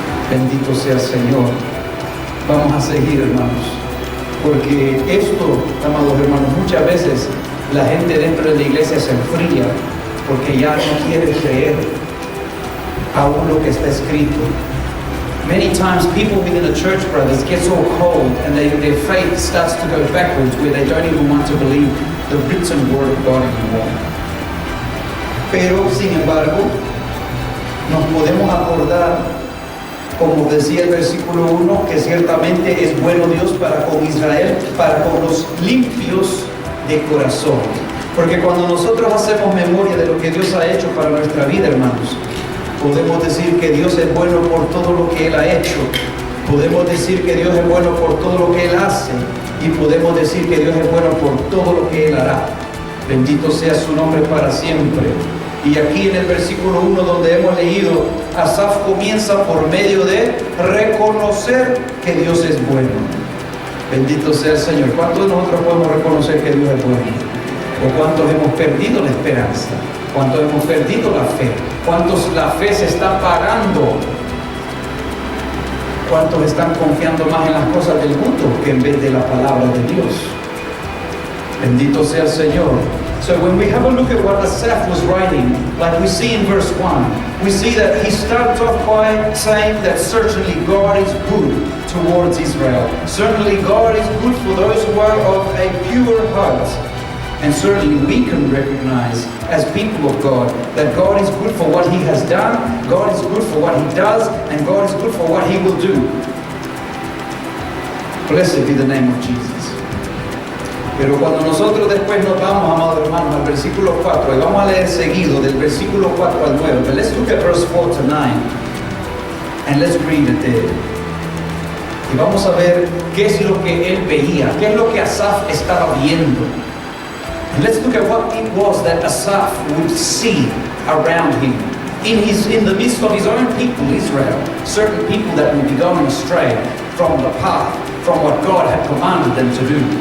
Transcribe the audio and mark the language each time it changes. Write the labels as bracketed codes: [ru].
[es] Bendito sea el Señor. Vamos a seguir, hermanos, porque esto, amados hermanos, muchas veces la gente dentro de la iglesia se enfría porque ya no quiere creer aún lo que está escrito. [en] Many times people within the church, brothers, get so cold and their faith starts to go backwards where they don't even want to believe the written word of God anymore. [es] Pero, sin embargo, nos podemos acordar, como decía el versículo 1, que ciertamente es bueno Dios para con Israel, para con los limpios de corazón. Porque cuando nosotros hacemos memoria de lo que Dios ha hecho para nuestra vida, hermanos, podemos decir que Dios es bueno por todo lo que Él ha hecho. Podemos decir que Dios es bueno por todo lo que Él hace. Y podemos decir que Dios es bueno por todo lo que Él hará. Bendito sea su nombre para siempre. Y aquí en el versículo 1 donde hemos leído, Asaf comienza por medio de reconocer que Dios es bueno. Bendito sea el Señor. ¿Cuántos de nosotros podemos reconocer que Dios es bueno? ¿O cuántos hemos perdido la esperanza? ¿Cuántos hemos perdido la fe? ¿Cuántos la fe se está pagando? ¿Cuántos están confiando más en las cosas del mundo que en vez de la palabra de Dios? Bendito sea el Señor. [en] So when we have a look at what Asaph was writing, like we see in verse 1, we see that he starts off by saying that certainly God is good towards Israel. Certainly God is good for those who are of a pure heart. And certainly we can recognize as people of God that God is good for what He has done, God is good for what He does, and God is good for what He will do. Blessed be the name of Jesus. [es] Pero cuando nosotros después nos vamos, amados hermanos, al versículo 4, y vamos a leer seguido del versículo 4 al 9, [en] but let's look at verse 4 to 9, and let's read it there. [es] Y vamos a ver qué es lo que él veía, qué es lo que Asaph estaba viendo. [en] And let's look at what it was that Asaph would see around him. In the midst of his own people, Israel, certain people that would be going astray from the path, from what God had commanded them to do.